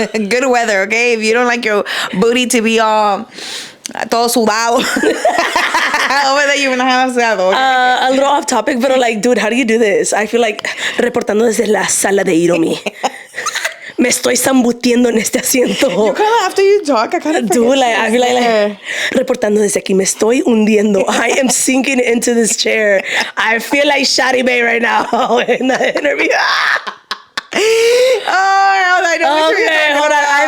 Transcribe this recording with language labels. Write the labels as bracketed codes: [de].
[en] Good weather, okay? If you don't like your booty to be all... [es] todo sudado. [en] Over there, you're gonna have sudado. Okay? A little off topic, but like, dude, how do you do this? I feel like [es] reportando desde la sala de Iromy. Me estoy zambutiendo en este asiento. [en] You kind of, after you talk, I kind of do like, I feel like [es] reportando desde aquí. Me estoy hundiendo. [en] I am sinking into this chair. I feel like Shadi Bay right now in the interview. I know what you're talking hold about.